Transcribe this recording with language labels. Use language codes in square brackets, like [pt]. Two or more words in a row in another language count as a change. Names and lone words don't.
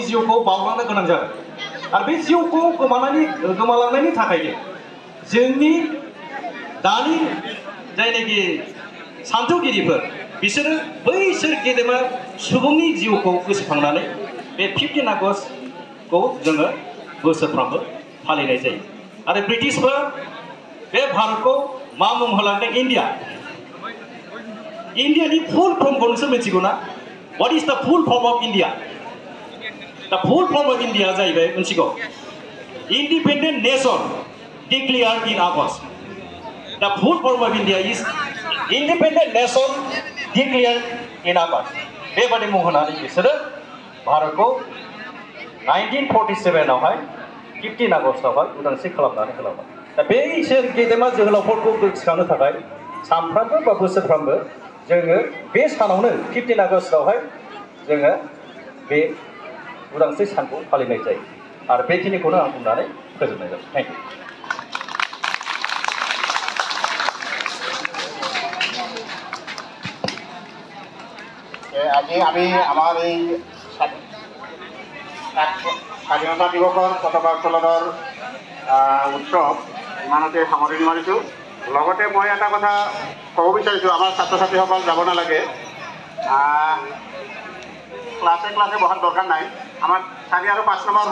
[brx] जिउखौ बावलांनो गोनां जादों आरो बे जिउखौ गोमालांनायनि थाखायनो जोंनि दानि जायनाखि सानथौगिरिफोर बिसोरो बैसोर गेदेमा सुबुंनि जिउखौ गोसोखांनानै बे 15 आगस्टखौ जोङो बोसोरफ्रामबो फालिनाय जायो आरो ब्रिटिशफोरा बे भारतखौ मा मुं होलांदों इन्डियानि फुल फर्मखौ नोंसोर मिथिगौ ना [en] what is the full form of India the full form of India [brx] जाहैबाय मिथिगौ [en] independent nation declared in August the full form of India is independent nation declared in August [brx] बेबादि मुं होनानै बिसोरो भारतखौ 1947 आवहाय 15 आगस्टआवहाय उदांस्रि खालामनानै होलांबाय दा बैसोर गेदेमा जोहोलावफोरखौ गोसोखांनो थाखाय सानफ्रामबो बा बोसोरफ्रामबो जोङो बे सानावनो 15 आगस्टआवहाय जोङो बे उदांस्रि सानखौ फालिनाय जायो आरो बेखिनिखौनो आं बुंनानै फोजोबनाय जाबाय [en] thank you [as] আজি আমি আমাৰ এই স্বাধীনতা দিৱসৰ পতাকা উত্তোলনৰ উৎসৱ ইমানতে সামৰণি মাৰিছোঁ লগতে মই এটা কথা ক'ব বিচাৰিছোঁ আমাৰ ছাত্ৰ ছাত্ৰীসকল যাব নালাগে ক্লাছে বহাৰ দৰকাৰ নাই আমাৰ 4 আৰু 5 নম্বৰ